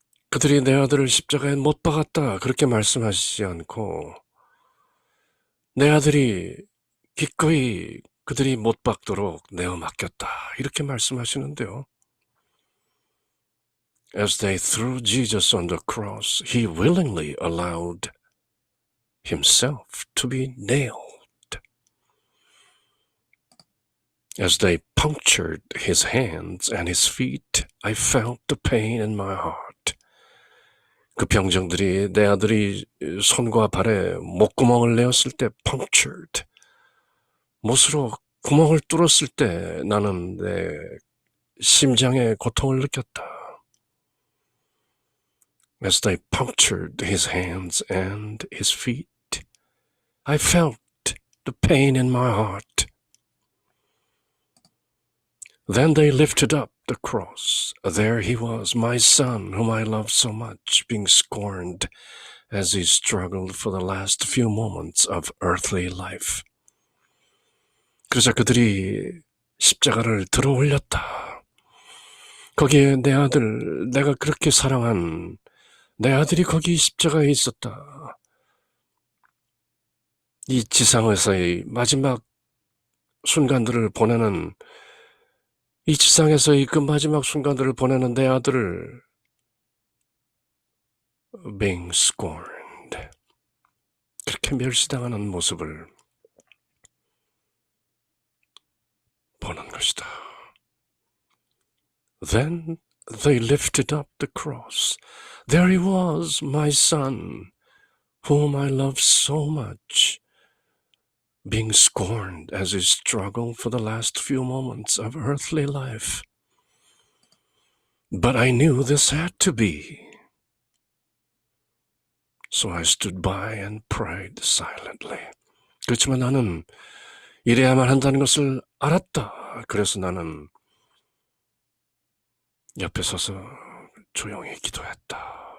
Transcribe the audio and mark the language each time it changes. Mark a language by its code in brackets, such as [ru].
[ko] 그들이 내 아들을 십자가에 못 박았다 그렇게 말씀하시지 않고 내 아들이 기꺼이 그들이 못 박도록 내어 맡겼다 이렇게 말씀하시는데요. [en] As they threw Jesus on the cross, he willingly allowed himself to be nailed. As they punctured his hands and his feet, I felt the pain in my heart. [ko] 그 병정들이 내 아들이 손과 발에 목구멍을 내었을 때 punctured, 못으로 구멍을 뚫었을 때 나는 내 심장에 고통을 느꼈다. [en] As they punctured his hands and his feet, I felt the pain in my heart. Then they lifted up the cross. There he was, my son, whom I loved so much, being scorned as he struggled for the last few moments of earthly life. [ko] 그러자 그들이 십자가를 들어 올렸다. 거기에 내 아들, 내가 그렇게 사랑한 내 아들이 거기 십자가에 있었다. 이 지상에서의 마지막 순간들을 보내는, 이 지상에서의 그 마지막 순간들을 보내는 내 아들을 [en] being scorned, [ko] 그렇게 멸시당하는 모습을 보는 것이다. [en] Then they lifted up the cross. There he was, my son, whom I love so much, being scorned as he struggled for the last few moments of earthly life. But I knew this had to be. So I stood by and prayed silently. [ko] 그렇지만 나는 이래야만 한다는 것을 알았다. 그래서 나는 옆에 서서 조용히 기도했다.